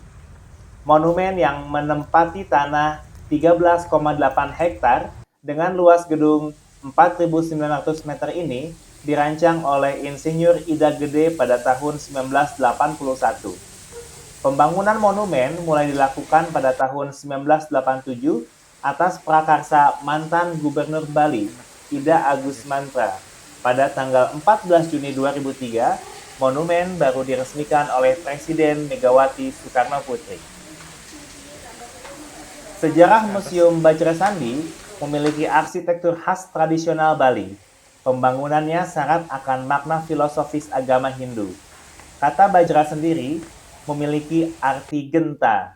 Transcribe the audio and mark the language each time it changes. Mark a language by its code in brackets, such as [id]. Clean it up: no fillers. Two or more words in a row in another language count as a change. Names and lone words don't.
[id] Monumen yang menempati tanah 13,8 hektar dengan luas gedung 4.900 meter ini dirancang oleh Insinyur Ida Gede pada tahun 1981. Pembangunan monumen mulai dilakukan pada tahun 1987 atas prakarsa mantan Gubernur Bali, Ida Agus Mantra. Pada tanggal 14 Juni 2003, monumen baru diresmikan oleh Presiden Megawati Soekarno Putri. Sejarah Museum Bajra Sandi memiliki arsitektur khas tradisional Bali. Pembangunannya syarat akan makna filosofis agama Hindu. Kata Bajra sendiri memiliki arti genta.